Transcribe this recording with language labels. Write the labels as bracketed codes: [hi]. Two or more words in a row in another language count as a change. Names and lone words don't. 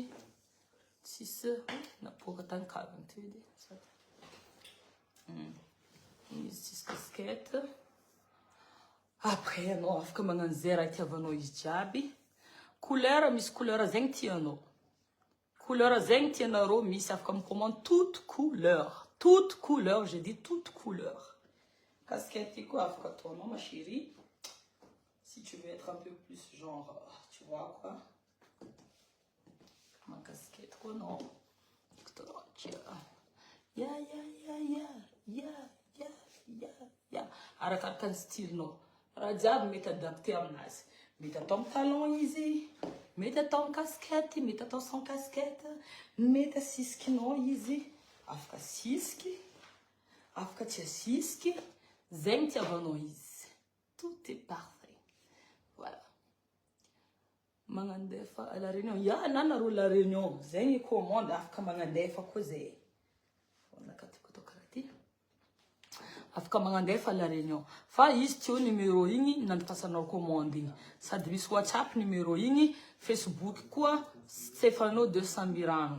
[mg] Tsisy napoaka tany kaviny ty edy. Izy tsisy casquette. Après anao afaka magnano zay raha itiavanao izy jiaby. Couleur, misy couleur zegny tianao. Couleur zegny tianareo misy afaka micommande [fr] toute couleur. Toute couleur, j'ai dit toute couleur. [mg] Casquette quoi afaka ataonao [fr] ma chérie. Si tu veux être un peu plus genre, tu vois quoi. Ma casquette quoi non. [mg] Arakaraka ny style-nao. Raha jiaby mety adapté aminazy. Mety atao amin'ny talon izy, mety atao amin'ny casquette, mety atao [fr] sans casquette, [mg] mety asisikinao izy, afaka sisiky, afaka tsy asisiky, zegny tiavanao izy. [fr] Tout est parfait. Voilà. [mg] Magnandefa à la réunion. Ya nanareo la réunion. Zegny commande afaka magnandefa koa zay. Afaka magnandefa la réunion. Fa izy tio numéro igny nandifasanao commande igny. Sady misy WhatsApp numéro igny, Facebook koa Stefano 200 Mirano.